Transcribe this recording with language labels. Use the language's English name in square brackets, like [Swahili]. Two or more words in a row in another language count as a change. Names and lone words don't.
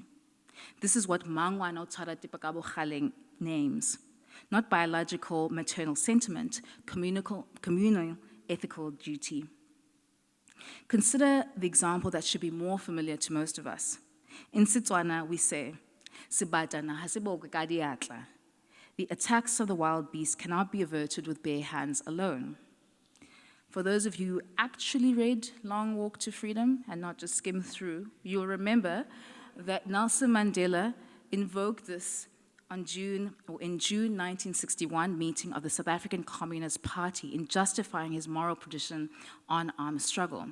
[English] This is what [Tswana] Mangwana Tshwara Tipakabo Kgaleng [English] names, not biological maternal sentiment, communal ethical duty. Consider the example that should be more familiar to most of us. In Setswana, we say, [Tswana] "Sebatana ha se bokwe ka diatla." [English] The attacks of the wild beast cannot be averted with bare hands alone. For those of you who actually read Long Walk to Freedom and not just skimmed through, you'll remember that Nelson Mandela invoked this in June 1961 meeting of the South African Communist Party in justifying his moral position on armed struggle.